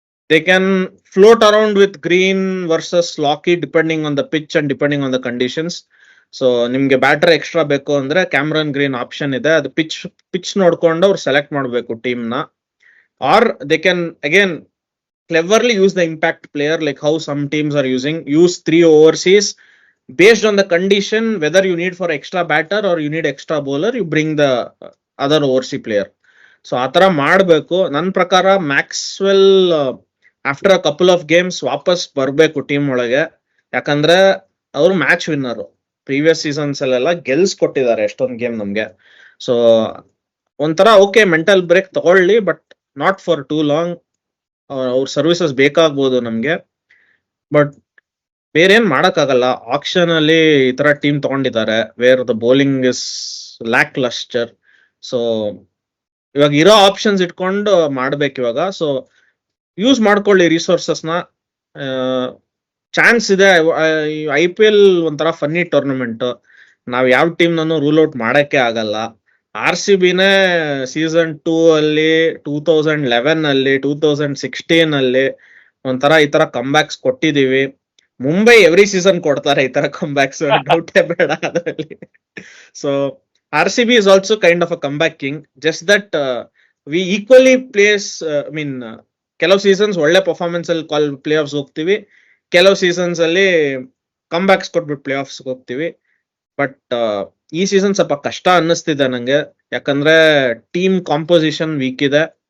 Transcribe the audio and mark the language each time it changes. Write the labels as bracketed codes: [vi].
[en] They can float around with green versus Lockie depending on the pitch and depending on the conditions. [kn] So ನಿಮ್ಗೆ batter extra ಬೇಕು ಅಂದ್ರೆ Cameron green option ಇದೆ. ಅದು pitch ನೋಡ್ಕೊಂಡು ಅವ್ರು select ಮಾಡಬೇಕು ಟೀಮ್ ನ. [en] Or they can again cleverly use the impact player, like how some teams are using. Use 3 overseas based on the condition, whether you need for extra batter or you need extra bowler, you bring the other overseas player. [kn] So ಆತರ ಮಾಡಬೇಕು ನನ್ನ ಪ್ರಕಾರ. [en] Maxwell after a couple of games [kn] ವಾಪಸ್ ಬರಬೇಕು team ಒಳಗೆ. ಯಾಕಂದ್ರೆ ಅವರು match winner, previous seasons ಅಲ್ಲೆಲ್ಲ ಗೆಲ್ಸ್ಕೊಟ್ಟಿದ್ದಾರೆ ಎಷ್ಟೊಂದು ಗೇಮ್ ನಮ್ಗೆ. ಸೊ ಒಂಥರ ಓಕೆ, ಮೆಂಟಲ್ ಬ್ರೇಕ್ ತಗೊಳ್ಳಿ, [en] But not for too long. [kn] ಅವ್ರ ಸರ್ವಿಸಸ್ ಬೇಕಾಗ್ಬೋದು ನಮ್ಗೆ. ಬಟ್ ಬೇರೆ ಏನ್ ಮಾಡಕ್ಕಾಗಲ್ಲ. ಆಕ್ಷನ್ ಅಲ್ಲಿ ಈ ತರ ಟೀಮ್ ತಗೊಂಡಿದ್ದಾರೆ [en] Where the bowling is lacklustre. [kn] So ಇವಾಗ ಇರೋ ಆಪ್ಷನ್ಸ್ ಇಟ್ಕೊಂಡು ಮಾಡ್ಬೇಕು ಇವಾಗ. ಸೊ ಯೂಸ್ ಮಾಡ್ಕೊಳ್ಳಿ ರಿಸೋರ್ಸಸ್ ನ. ಚಾನ್ಸ್ ಇದೆ. IPL ಒಂಥರ ಫನ್ನಿ ಟೂರ್ನಮೆಂಟ್. ನಾವ್ ಯಾವ ಟೀಮ್ ನಾನು ರೂಲ್ ಔಟ್ ಮಾಡಕ್ಕೆ ಆಗಲ್ಲ. RCBನೇ ಸೀಸನ್ 2 ಅಲ್ಲಿ 2011 ಅಲ್ಲಿ 2016 ಅಲ್ಲಿ ಒಂಥರ ಈ ತರ ಕಂಬ್ಯಾಕ್ಸ್ ಕೊಟ್ಟಿದೀವಿ. ಮುಂಬೈ ಎವ್ರಿ ಸೀಸನ್ ಕೊಡ್ತಾರೆ ಈ ತರ ಕಂಬ್ಯಾಕ್ಸ್, ಡೌಟೇ ಬೇಡ ಅದರಲ್ಲಿ. [en] So RCB is also kind of a comeback king. Just that we equally place, I mean, [kn] ಕೆಲವು ಸೀಸನ್ಸ್ ಒಳ್ಳೆ ಪರ್ಫಾರ್ಮೆನ್ಸ್ ಅಲ್ಲಿ ಪ್ಲೇ ಆಫ್ಸ್ ಹೋಗ್ತೀವಿ, ಕೆಲವು ಸೀಸನ್ಸ್ ಅಲ್ಲಿ ಕಂಬ್ಯಾಕ್ಸ್ ಕೊಟ್ಬಿಟ್ಟು ಪ್ಲೇ ಆಫ್ಸ್ ಹೋಗ್ತೀವಿ. ಬಟ್ ಈ ಸೀಸನ್ ಸ್ವಲ್ಪ ಕಷ್ಟ ಅನ್ನಿಸ್ತಿದೆ ನಂಗೆ, ಯಾಕಂದ್ರೆ ಟೀಮ್ ಕಾಂಪೋಸಿಷನ್ ವೀಕ್ ಇದೆ.